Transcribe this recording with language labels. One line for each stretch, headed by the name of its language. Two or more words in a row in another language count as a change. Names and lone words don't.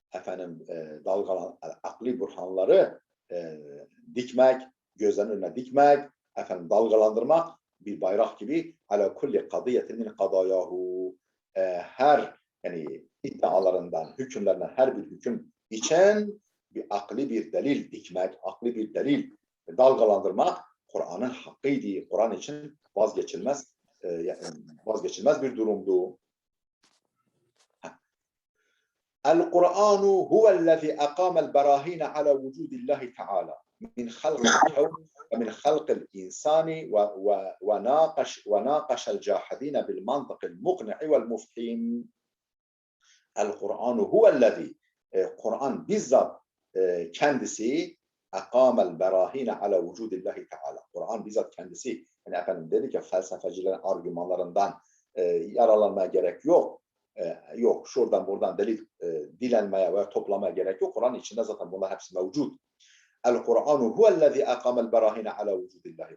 Turkish: Akli burhanları dikmek, gözlerin önüne dikmek, dalgalandırmak bir bayrak gibi
Arabic: على كل قضية من قضاياه,
Turkish: her iddialarından, hükümlerinden her bir hüküm için bir akli bir delil dikmek, akli bir delil dalgalandırmak Kur'an'ın hakkıydı. Kur'an için vazgeçilmez bir durumdu.
Arabic: القرآن هو الذي أقام البراهين على وجود الله تعالى من خلق الكون ومن خلق الإنسان وناقش الجاحدين بالمنطق المقنع والمفهيم. القرآن هو الذي,
Turkish: Kur'an bizzat kendisi
Arabic: أقام البراهين على وجود الله تعالى.
Turkish: Kur'an bizzat kendisi, dedik ya, felsefecilerin argümanlarından yaralanmaya gerek yok. Yok, şuradan buradan delil dilenmeye veya toplamaya gerek yok. Kur'an içinde zaten bunlar hepsi mevcut.
Arabic: القرآن هو الذي أقام البراهين على وجود الله.